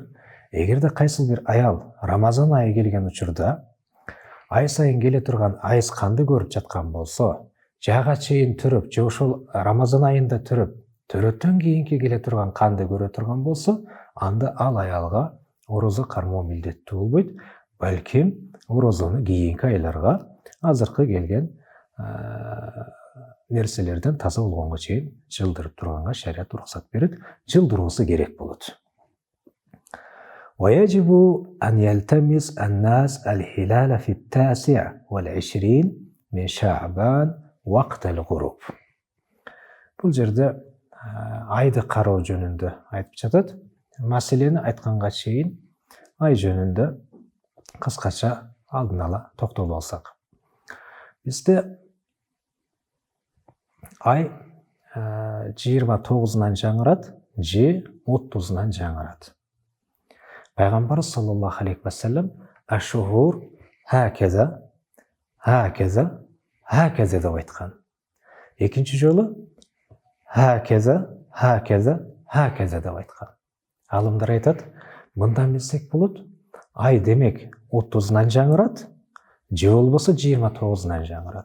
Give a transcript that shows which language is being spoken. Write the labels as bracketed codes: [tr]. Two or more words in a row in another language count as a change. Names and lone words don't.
[ky] Эгерде кайсы бир аял Рамазан айы келген учурда ай сайын келе турган айыз канды көрүп жаткан болсо, жага чейин төрөп, же ошол Рамазан айында төрөп, төрөттөн кийинки келе турган канды көрө турган болсо, анда ал аялга орозо кармоо милдеттүү болбойт. Балким орозону кийинки айларга азыркы келген нерселерден таза болгонго чейин жылдырып турганга шариат уруксат берет. Жылдыруусу керек болот. [ar] ويجب أن يلتمس الناس الهلال في 29 من شعبان وقت الغروب. [kk] Бұл жерде айды қарау жөнінде айтып жатады. Мәселені айтқанға шейін ай жөнінде қысқаша алдын ала тоқталып алсақ. Бізде ай 29-нан жаңырады, же 30-нан жаңырады. Пайғамбар [ar] صلى الله عليه وسلم الشهر هكذا [kk] деп айтқан. Екінші жолы хакеза деп айтқан. Ғалымдар айтады, мындан білсек болады, ай демек 30-нан жаңырады, же болмаса 29-нан жаңырады.